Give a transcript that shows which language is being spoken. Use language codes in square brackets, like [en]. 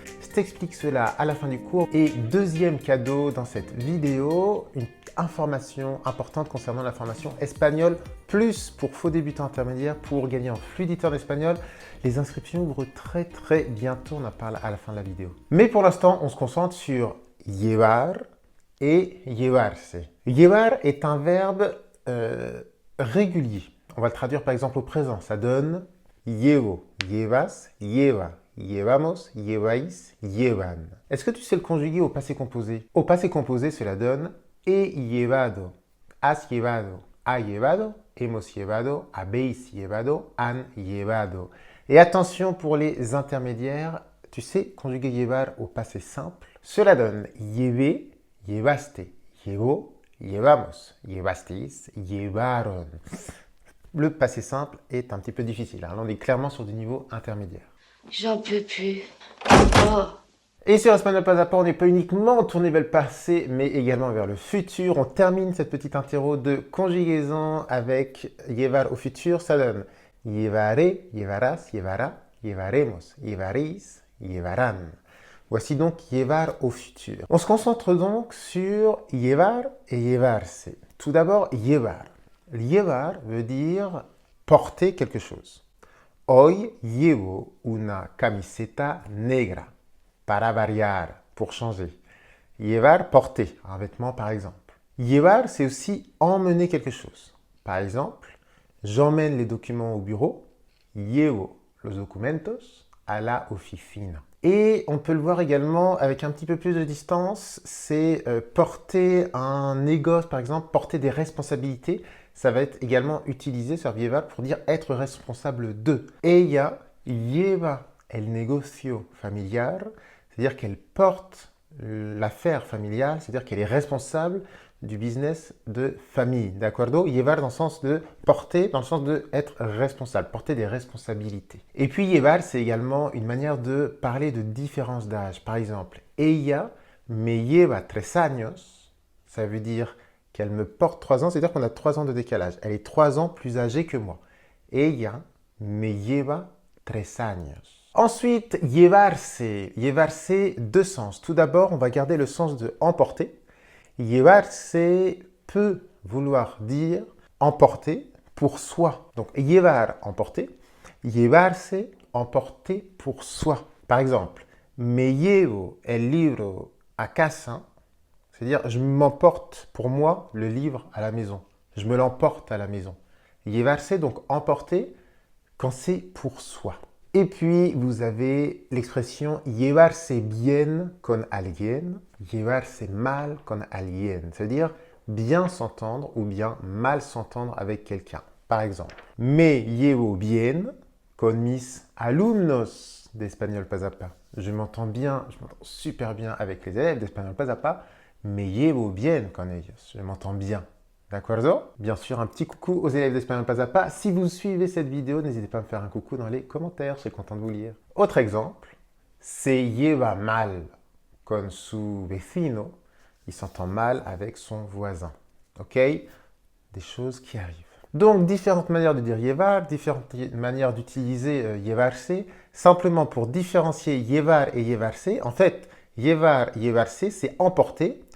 [fr] Je t'explique cela à la fin du cours. Et deuxième cadeau dans cette vidéo, une information importante concernant la formation espagnol plus pour faux débutants intermédiaires pour gagner en fluidité en espagnol. Les inscriptions ouvrent très bientôt, on en parle à la fin de la vidéo. Mais pour l'instant, on se concentre sur llevar et llevarse. Llevar est un verbe régulier. On va le traduire par exemple au présent. Ça donne [es] llevo, llevas, lleva, llevamos, lleváis, llevan. [fr] Est-ce que tu sais le conjuguer au passé composé? Au passé composé, cela donne [es] he llevado, has llevado, ha llevado, hemos llevado, habéis llevado, han llevado. [fr] Et attention pour les intermédiaires, tu sais conjuguer llevar au passé simple. Cela donne [es] llevé, llevaste, llevó, llevamos, llevasteis, llevaron. [fr] Le passé simple est un petit peu difficile. Là, on est clairement sur du niveau intermédiaire. J'en peux plus. Oh. Et sur Espagnol Pas à Pas, on n'est pas uniquement tourné vers le passé, mais également vers le futur. On termine cette petite interro de conjugaison avec llevar au futur. Ça donne [es] llevaré, llevarás, llevará, llevaremos, llevaréis, llevarán. [fr] Voici donc llevar au futur. On se concentre donc sur llevar et llevarse. Tout d'abord, llevar. Llevar veut dire porter quelque chose. [es] Hoy llevo una camiseta negra. Para variar, [fr] pour changer. Llevar, porter, un vêtement par exemple. Llevar, c'est aussi emmener quelque chose. Par exemple, j'emmène les documents au bureau. [es] Llevo los documentos a la oficina. [fr] Et on peut le voir également avec un petit peu plus de distance, c'est porter un négoce, par exemple, porter des responsabilités. Ça va être également utilisé sur llevar pour dire être responsable de. [es] Ella lleva el negocio familiar, [fr] c'est-à-dire qu'elle porte l'affaire familiale, c'est-à-dire qu'elle est responsable du business de famille, d'accordo? Llevar dans le sens de porter, dans le sens de être responsable, porter des responsabilités. Et puis llevar, c'est également une manière de parler de différence d'âge. Par exemple, [es] ella me lleva 3 años, [fr] ça veut dire qu'elle me porte 3 ans, c'est-à-dire qu'on a 3 ans de décalage. Elle est 3 ans plus âgée que moi. [es] Ella me lleva 3 años. [fr] Ensuite, llevarse. Llevarse, deux sens. Tout d'abord, on va garder le sens de emporter. Llevarse peut vouloir dire emporter pour soi. Donc, llevar, emporter. Llevarse, emporter pour soi. Par exemple, [es] me llevo el libro a casa. [fr] C'est-à-dire, je m'emporte pour moi le livre à la maison. Je me l'emporte à la maison. Llevarse, donc emporter, quand c'est pour soi. Et puis, vous avez l'expression [es] llevarse bien con alguien, [fr] llevarse mal con alguien. C'est-à-dire bien s'entendre ou bien mal s'entendre avec quelqu'un. Par exemple, [es] me llevo bien con mis alumnos d'Espagnol Pas à Pas. [fr] Je m'entends super bien avec les élèves d'Espagnol Pas à Pas. [es] Me llevo bien con ellos. [fr] Je m'entends bien. [es] D'accordo? [fr] Bien sûr, un petit coucou aux élèves d'Espagnol Pas à Pas. Si vous suivez cette vidéo, n'hésitez pas à me faire un coucou dans les commentaires. Je serai content de vous lire. Autre exemple. [es] Se lleva mal con su vecino. [fr] Il s'entend mal avec son voisin. Ok? Des choses qui arrivent. Donc, différentes manières de dire llevar, différentes manières d'utiliser llevarse. Simplement pour différencier llevar et llevarse. En fait, llevar, llevarse, c'est emporter.